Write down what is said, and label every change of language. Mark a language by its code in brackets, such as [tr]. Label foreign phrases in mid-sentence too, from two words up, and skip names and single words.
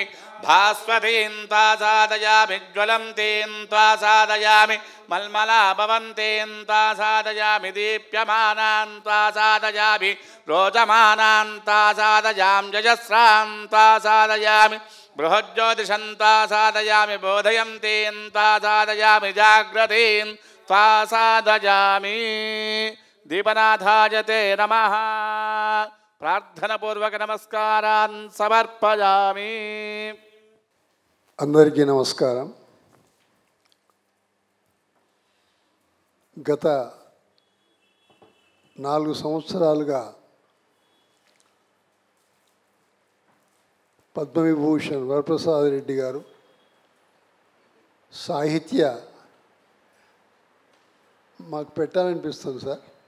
[sa] भास्वतीं त्वासादयाभिज्वलन्तीं त्वासादयामि मल्मला भवन्तीं त्वासादयामि दीप्यमानां त्वासादयामि रोचमानां त्वासादयां जजस्रां त्वासादयामि बृहज्योतिषं त्वासादयामि बोधयन्तीं त्वासादयामि जाग्रतीं त्वासादयामि దీపనాథాయ తే నమః. ప్రార్థనపూర్వక నమస్కారాన్ సమర్పయామి. [te] అందరికీ నమస్కారం. గత 4 సంవత్సరాలుగా పద్మవిభూషణ్ వరప్రసాద్ రెడ్డి గారు సాహిత్య మాకు పెట్టాలనిపిస్తుంది సార్.